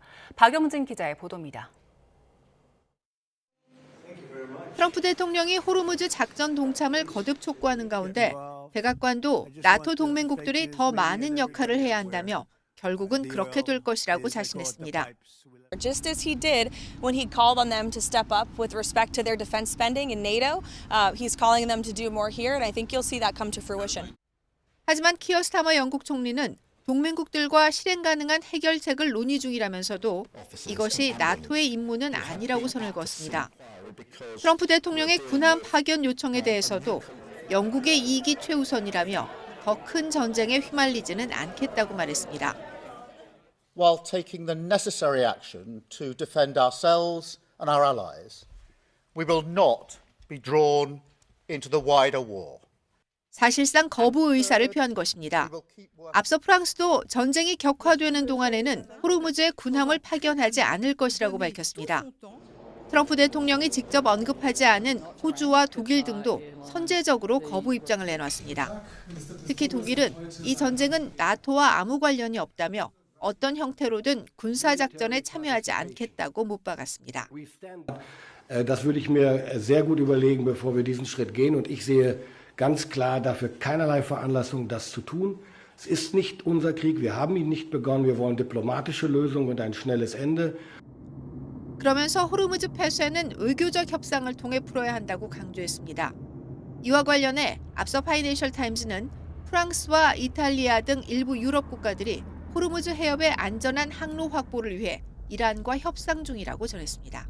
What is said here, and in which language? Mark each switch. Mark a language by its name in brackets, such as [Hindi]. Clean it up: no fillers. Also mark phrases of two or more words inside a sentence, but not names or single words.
[Korean] 박영진 기자의 보도입니다. 트럼프 대통령이 호르무즈 작전 동참을 거듭 촉구하는 가운데 백악관도 나토 동맹국들이 더 많은 역할을 해야 한다며 결국은 그렇게 될 것이라고 자신했습니다. [English] Just as he did when he called on them to step up with respect to their defense spending in NATO, he's calling them to do more here, and I think you'll see that come to fruition. [Korean] 하지만 키어 스타머 영국 총리는 동맹국들과 실행 가능한 해결책을 논의 중이라면서도 이것이 나토의 임무는 아니라고 선을 그었습니다. 트럼프 대통령의 군함 파견 요청에 대해서도 영국의 이익이 최우선이라며 더 큰 전쟁에 휘말리지는 않겠다고 말했습니다. [English] While taking the necessary action to defend ourselves and our allies, we will not be drawn into the wider war. [Korean] 사실상 거부 의사를 표한 것입니다. 앞서 프랑스도 전쟁이 격화되는 동안에는 호르무즈에 군함을 파견하지 않을 것이라고 밝혔습니다. 트럼프 대통령이 직접 언급하지 않은 호주와 독일 등도 선제적으로 거부 입장을 내놨습니다. 특히 독일은 이 전쟁은 나토와 아무 관련이 없다며 어떤 형태로든 군사작전에 참여하지 않겠다고 못 박았습니다. [German] Das würde ich mir sehr gut überlegen, bevor wir diesen Schritt gehen. Und ich sehe ganz klar dafür keinerlei Veranlassung, das zu tun. Es ist nicht unser Krieg. Wir haben ihn nicht begonnen. Wir wollen diplomatische Lösungen und ein schnelles Ende. [Korean] 그러면서 호르무즈 폐쇄는 외교적 협상을 통해 풀어야 한다고 강조했습니다. 이와 관련해 앞서 파이낸셜 타임즈는 프랑스와 이탈리아 등 일부 유럽 국가들이 호르무즈 해협의 안전한 항로 확보를 위해 이란과 협상 중이라고 전했습니다.